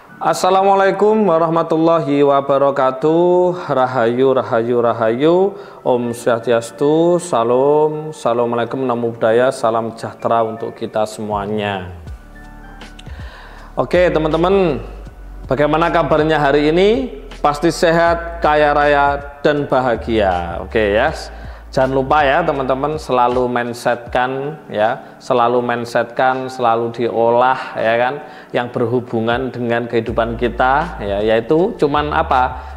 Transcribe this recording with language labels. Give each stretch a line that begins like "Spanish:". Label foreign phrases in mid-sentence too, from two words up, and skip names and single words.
Arabic: Assalamualaikum warahmatullahi wabarakatuh.
Indonesian: Rahayu, rahayu, rahayu.
Sanskrit: Om Swastiastu,
Indonesian: salam, assalamualaikum,
Pali: namo buddhaya,
Indonesian: salam sejahtera untuk kita semuanya. Oke teman-teman, bagaimana kabarnya hari ini? Pasti sehat, kaya raya, dan bahagia. Oke ya. Jangan lupa ya teman-teman, selalu mindsetkan ya, selalu diolah ya kan, yang berhubungan dengan kehidupan kita ya, yaitu cuman apa?